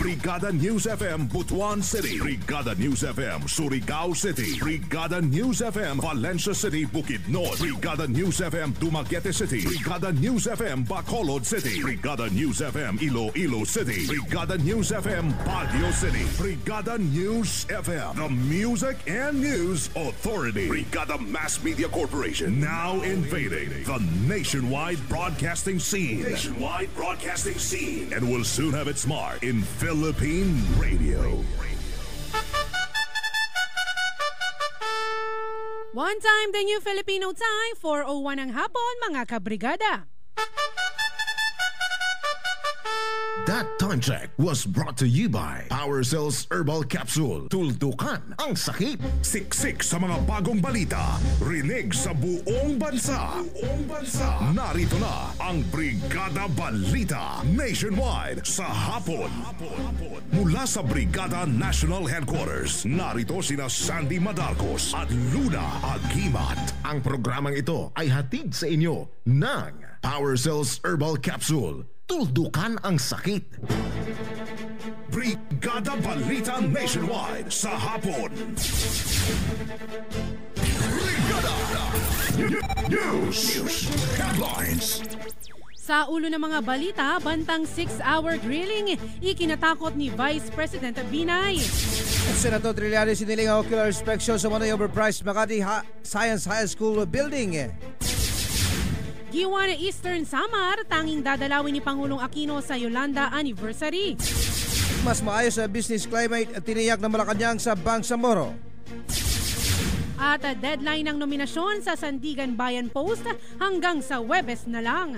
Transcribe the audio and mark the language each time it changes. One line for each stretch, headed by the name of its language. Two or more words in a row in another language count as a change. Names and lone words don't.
English: Brigada News FM Butuan City. Brigada News FM Surigao City. Brigada News FM Valencia City Bukidnon. Brigada News FM Dumaguete City. Brigada News FM Bacolod City. Brigada News FM Iloilo City. Brigada News FM Baguio City. Brigada News FM, the Music and News Authority. Brigada Mass Media Corporation, now invading the nationwide broadcasting scene. And will soon have its mark in Philippine radio. One time, the new Filipino time, 4:01
Filipino: ng hapon, mga kabrigada.
English: That time check was brought to you by Power Cells Herbal Capsule.
Filipino: Tuldukan ang sakit. Siksik sa mga bagong balita. Rinig sa buong bansa. Narito na ang Brigada Balita Nationwide sa hapon. Mula sa Brigada National Headquarters, narito sina Sandy Madarcos at Luna Agimat. Ang programang ito ay hatid sa inyo ng Power Cells Herbal Capsule. Tuldukan ang sakit. Brigada Balita Nationwide sa hapon. Brigada News Headlines. Sa ulo ng mga balita, bantang 6-hour drilling, ikinatakot ni Vice President Binay. Senator Trillanes siniling ang
English: ocular inspection
Filipino: sa Manoy overpriced Makati Science High School building. Giwa na Eastern Samar, tanging dadalawin ni Pangulong Aquino sa Yolanda Anniversary. Mas maayos sa
English: business climate
Filipino: at tiniyak na Malacanang sa Bangsamoro. At deadline ng nominasyon sa Sandigan Bayan Post hanggang sa Huwebes na lang.